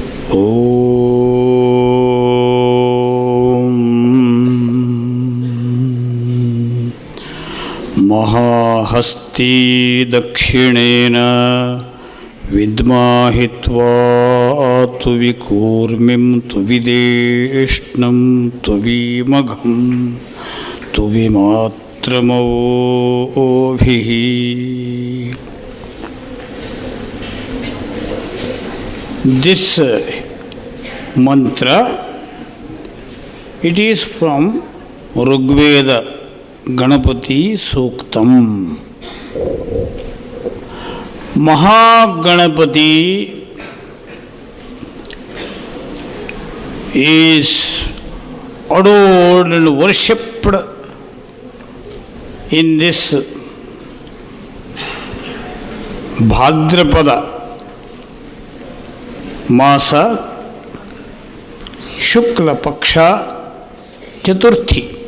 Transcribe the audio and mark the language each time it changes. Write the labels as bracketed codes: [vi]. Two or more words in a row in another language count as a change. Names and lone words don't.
[sa] ಓಂ ಮಹಾಹಸ್ತಿ ದಕ್ಷಿಣೇನ ವಿದ್ಮಾಹಿ ತ್ವಾ ವಿಕೂರ್ಮಿಂ ವಿದೇಷ್ಣಂ ವಿಮಘಂ ವಿಮಾತ್ರಮೋಭಿಃ. [en] This mantra, it is from Rigveda Ganapati Suktam. Mahaganapati is adored and worshipped in this [sa] भाद्रपद मास शुक्ल पक्ष चतुर्थी.